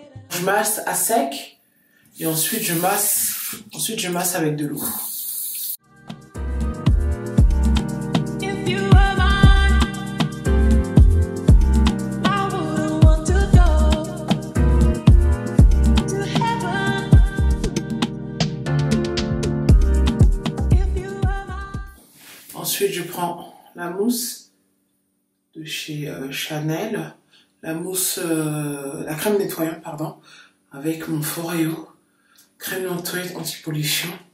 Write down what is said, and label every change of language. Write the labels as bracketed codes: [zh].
[fr] je masse à sec et ensuite je masse avec de l'eau. [en] If you were mine, I wouldn't want to go to heaven. If you were mine. [fr] Ensuite, je prends la mousse de chez Chanel, la mousse, la crème nettoyante, pardon, avec mon Foreo, crème nettoyante anti-pollution.